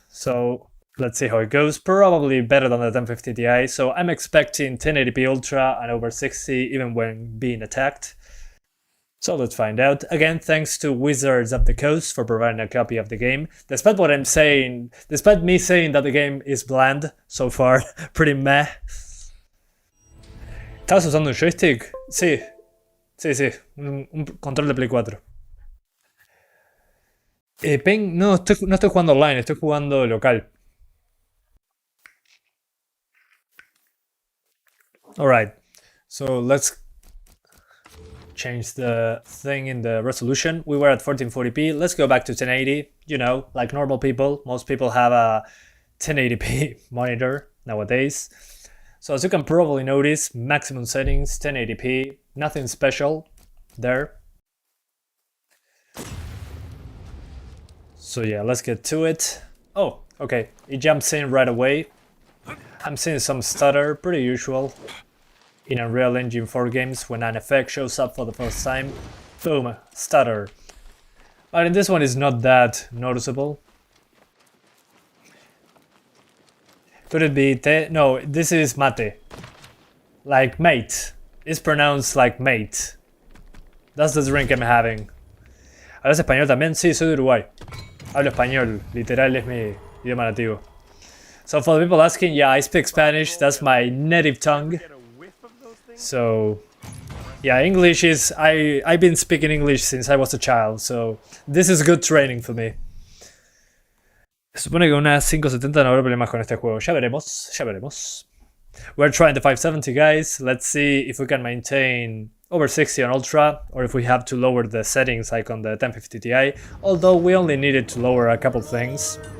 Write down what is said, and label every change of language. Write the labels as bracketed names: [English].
[English] So let's see how it goes. Probably better than the 1050 Ti, so I'm expecting 1080p Ultra and over 60 even when being attacked. So let's find out. Again, thanks to Wizards of the Coast for providing a copy of the game. Despite what I'm saying, despite me saying that the game is bland so far, pretty meh. [Spanish] ¿Estabas usando un joystick? Sí, un control de Play 4. No estoy jugando online, estoy jugando local. [English] Alright, so let's change the thing in the resolution. We were at 1440p, let's go back to 1080. You know, like normal people, most people have a 1080p monitor nowadays. So as you can probably notice, maximum settings, 1080p, nothing special there. So yeah, let's get to it. Oh, okay, it jumps in right away. I'm seeing some stutter, pretty usual in Unreal Engine 4 games when an effect shows up for the first time. Boom, stutter. But in this one it's not that noticeable. Could it be te? No, this is mate. Like mate. It's pronounced like mate. That's the drink I'm having. [Spanish] ¿Hablas español también? Sí, soy de Uruguay. Hablo español, literal es mi idioma nativo. [English] So for the people asking, yeah, I speak Spanish, that's my native tongue. So yeah, English is, I've been speaking English since I was a child, so this is good training for me. [Spanish] Se supone que una 570 no habrá problemas con este juego. Ya veremos, ya veremos. [English] We're trying the 570, guys. Let's see if we can maintain over 60 on Ultra, or if we have to lower the settings like on the 1050 Ti, although we only needed to lower a couple things.